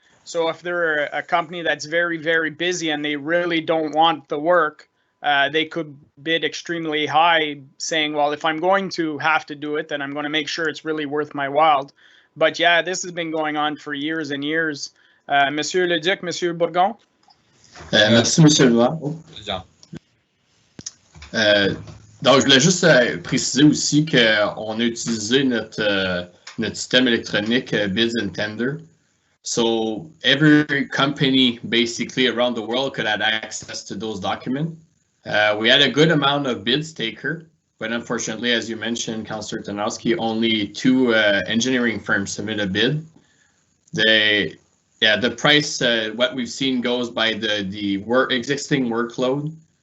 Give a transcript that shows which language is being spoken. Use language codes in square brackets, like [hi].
[en] So if they're a company that's very, very busy and they really don't want the work, they could bid extremely high saying, well, if I'm going to have to do it, then I'm going to make sure it's really worth my while. But yeah, this has been going on for years and years. [fr] Monsieur Leduc, Monsieur Bourgon. Merci, Monsieur le maire. Donc, je voulais juste préciser aussi qu'on a utilisé notre système électronique Bids and Tender. [en] So every company basically around the world could have access to those documents. We had a good amount of bids taker, but unfortunately, as you mentioned, Councillor Tanoski, only 2 engineering firms submit a bid. The price, what we've seen goes by the existing workload.